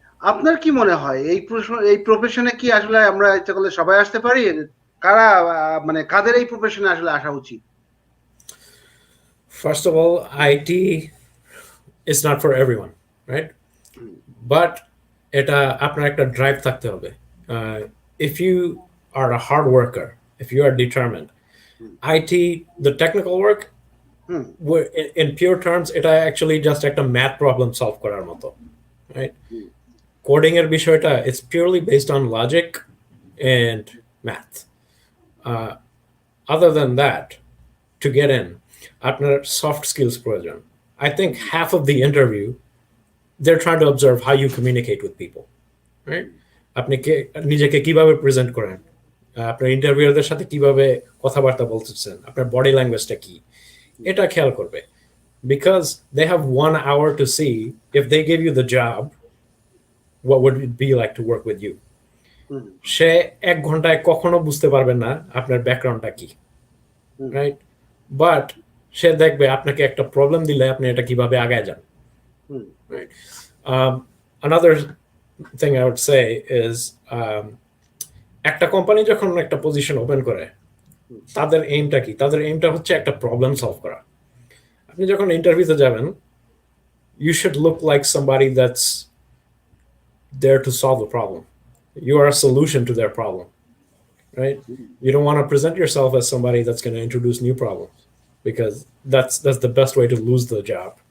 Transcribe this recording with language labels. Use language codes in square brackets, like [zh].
[bn] আপনার কি মনে হয় এই প্রফেশনে কি আসলে আমরা ইচ্ছা করলে সবাই আসতে পারি? কারা মানে কাদের এই প্রফেশনে আসলে আসা উচিত? [en] First of all, IT is not for everyone, right? [bn] But এটা আপনার একটা ড্রাইভ থাকতে হবে। [en] If you are a hard worker, if you are determined, IT, the technical work, in pure terms, [bn] এটা actually just একটা math problem solve করার মতো, [en] right? Coding [bn] এর বিষয়টা, [en] it's purely based on logic and math. Other than that, to get in, [bn] আপনার soft skills প্রয়োজন। [en] I think half of the interview, they're trying to observe how you communicate with people, right? [bn] আপনি নিজেকে কিভাবে present করেন, আপনার ইন্টারভিউয়ারদের সাথে কিভাবে কথাবার্তা বলতেছেন, আপনার বডি ল্যাঙ্গুয়েজটা কি, এটা খেয়াল করবে। [en] because they have 1 hour to see if they give you the job, what would it be like to work with you. হুম, [bn] সে 1 ঘন্টায় কখনো বুঝতে পারবে না আপনার ব্যাকগ্রাউন্ডটা কি, হুম, [en] Right? [bn] বাট সে দেখবে আপনাকে একটা প্রবলেম দিলে আপনি এটা কিভাবে আগায় যান, হুম, [en] right? Another thing I would say is [bn] একটা কোম্পানি যখন একটা পজিশন ওপেন করে তাদের এইমটা কি? তাদের এইমটা হচ্ছে একটা প্রবলেম সলভ করা। আপনি যখন ইন্টারভিউতে যাবেন, [en] you should look like somebody that's there to solve the problem. You are a solution to their problem, right? You don't want to present yourself as somebody that's going to introduce new problems, because that's the best way to lose the job.